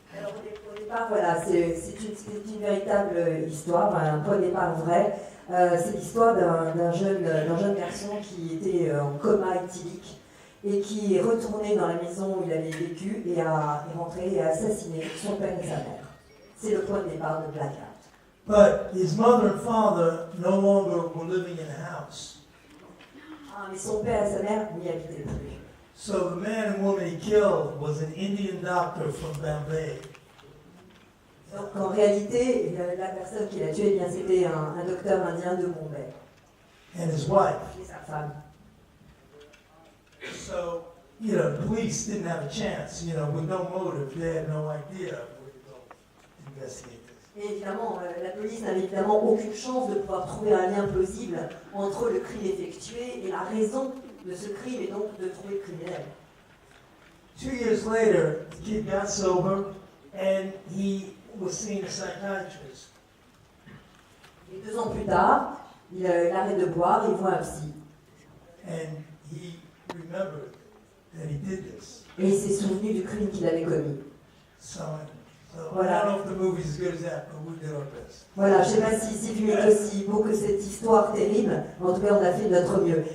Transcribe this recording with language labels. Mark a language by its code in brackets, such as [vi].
[fr] Alors au départ, voilà, c'est une véritable histoire, un point de départ vrai. C'est l'histoire d'un jeune garçon qui était en coma éthylique et qui est retourné dans la maison où il avait vécu et est rentré et a assassiné son père et sa mère. C'est le point de départ de Blackout. [en] But his mother and father no longer were living in the house. [fr] Ah, mais son père et sa mère n'y habitaient plus. [en] So the man and woman he killed was an Indian doctor from Bombay. [fr] Donc en réalité, la personne qui l'a tué, eh bien, c'était un docteur indien de Bombay. [en] And his wife. [fr] Et sa femme. [en] So, you know, the police didn't have a chance, you know, with no motive. They had no idea where to go investigate this. [fr] Et évidemment, la police n'avait évidemment aucune chance de pouvoir trouver un lien plausible entre le crime effectué et la raison de ce crime et donc de trouver le criminel. [en] 2 years later, the kid got sober and he was seeing a psychiatrist. [fr] Et 2 ans plus tard, il arrête de boire et il voit un psy. [en] And he remembered that he did this. [fr] Et il s'est souvenu du crime qu'il avait commis. [en] So [fr] Voilà. [en] I don't know if the movie's as good as that, but we did our best. [fr] Voilà, je ne sais pas si ce film est aussi beau que cette histoire terrible, mais en tout cas on a fait de notre mieux.